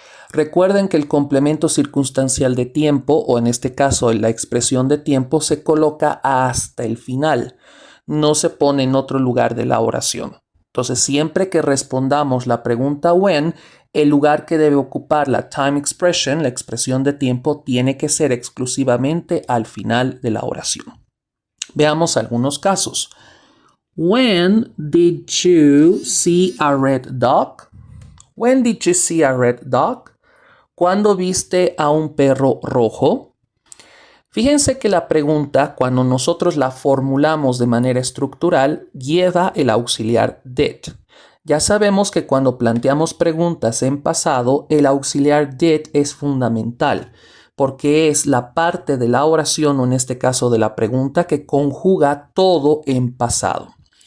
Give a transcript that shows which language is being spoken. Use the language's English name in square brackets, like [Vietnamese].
[Spanish] Recuerden que el complemento circunstancial de tiempo, o en este caso la expresión de tiempo, se coloca hasta el final. No se pone en otro lugar de la oración. Entonces, siempre que respondamos la pregunta when, el lugar que debe ocupar la [English] time expression, [Spanish] la expresión de tiempo, tiene que ser exclusivamente al final de la oración. Veamos algunos casos. [English] When did you see a red dog? When did you see a red dog? [Spanish] ¿Cuándo viste a un perro rojo? Fíjense que la pregunta, cuando nosotros la formulamos de manera estructural, lleva el auxiliar did. Ya sabemos que cuando planteamos preguntas en pasado, el auxiliar did es fundamental, porque es la parte de la oración, o en este caso de la pregunta, que conjuga todo en pasado.